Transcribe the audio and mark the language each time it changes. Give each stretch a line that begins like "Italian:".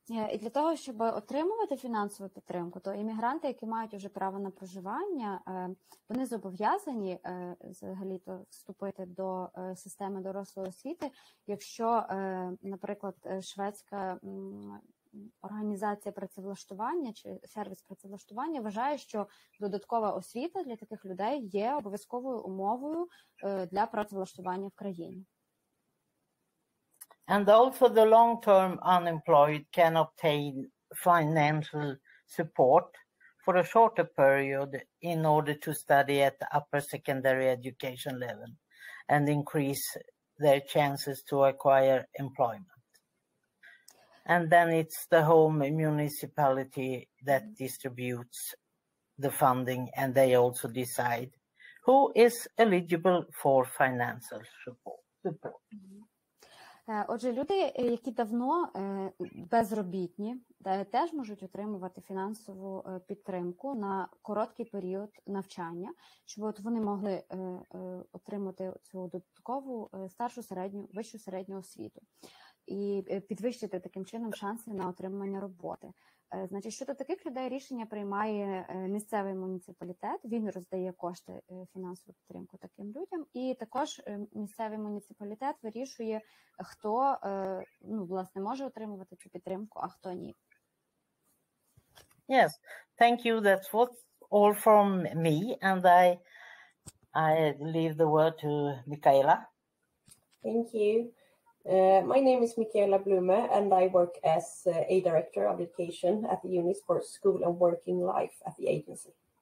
Ukrainian: І для того, щоб отримувати фінансову підтримку, то іммігранти, які мають вже право на проживання, вони зобов'язані взагалі-то вступити до системи дорослої освіти, якщо, наприклад, шведська організація працевлаштування чи сервіс працевлаштування вважає, що додаткова освіта для таких людей є обов'язковою умовою для працевлаштування в країні.
English: And also the long-term unemployed can obtain financial support for a shorter period in order to study at the upper secondary education level and increase their chances to acquire employment. And then it's the home municipality that distributes the funding, and they also decide who is eligible for financial support.
Ukrainian: Отже, люди, які давно безробітні, теж можуть отримувати фінансову підтримку на короткий період навчання, щоб от вони могли отримати цю додаткову старшу середню, вищу середню освіту і підвищити таким чином шанси на отримання роботи. Значить, щодо таких людей рішення приймає місцевий муніципалітет, він роздає кошти, фінансову підтримку таким людям, і також місцевий муніципалітет вирішує, хто, власне, може отримувати цю підтримку, а хто ні.
English: Yes, thank you. That's all from me, and I leave the word to Mikaela. Thank you. My name is Mikaela Blume, and I work as a director of education at the units for school and working life at the agency.